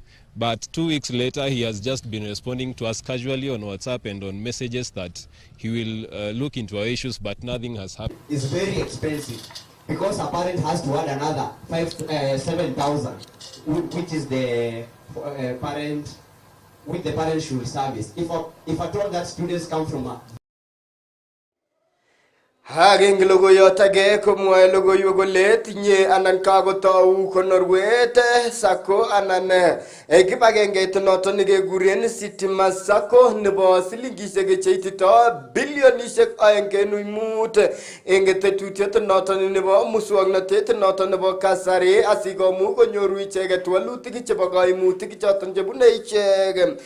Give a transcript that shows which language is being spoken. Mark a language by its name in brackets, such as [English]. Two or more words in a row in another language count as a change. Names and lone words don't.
[English] But 2 weeks later, he has just been responding to us casually on WhatsApp and on messages that he will look into our issues, but nothing has happened. It's very expensive because a parent has to add another 7,000, which is the parent, with the parent should service. If I told that students come from a [Kalenjin] Haging logoyotage komwae logoywek tinye anan kagotau konorwet sako anan kibagengeit noton nekekuren Sitima Sacco nebo silingishek cheitito bilionishek 2.5 eng tetutiet noton nebo muswoknotet noton nebo kasari asikomuch konyoru icheget walutik chebo kaimutik choton chebune ichek.